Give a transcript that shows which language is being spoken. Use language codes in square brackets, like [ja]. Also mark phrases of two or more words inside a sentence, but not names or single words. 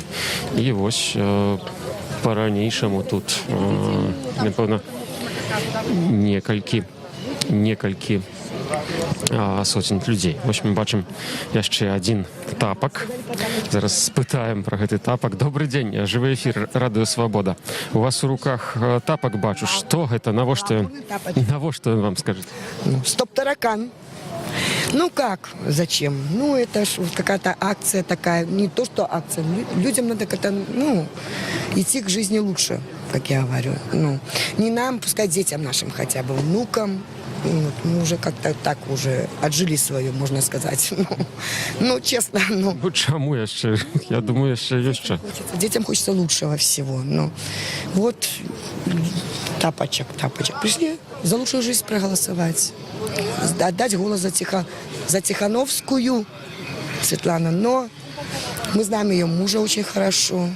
[be] І вось па-ранейшаму тут, напэўна, некалькі сотень людзей. Вось мы бачым яшчэ адзін тапак. Зараз спытаем пра гэты тапак. Добры дзень, жывы эфір Радыё Свабода. У вас у руках тапак, бачу. Што гэта? Навошта ён вам скажет? [ru] Стоп-таракан. Ну как? Зачем? Ну это ж какая-то акция такая. Не то, что акция. Людям надо как-то, ну, идти к жизни лучше, как я говорю. Ну, не нам, пускай детям нашим хотя бы, внукам. Вот, мы уже как-то так уже отжили свое, можно сказать. Ну, честно, ну. [be] Чаму яшчэ? Я думаю, яшчэ ёсць што. [ru] Детям хочется лучшего всего. Ну, вот тапочек. Пришли за лучшую жизнь проголосовать. Отдать голос за Тихановскую Светлану. Но мы знаем ее мужа очень хорошо.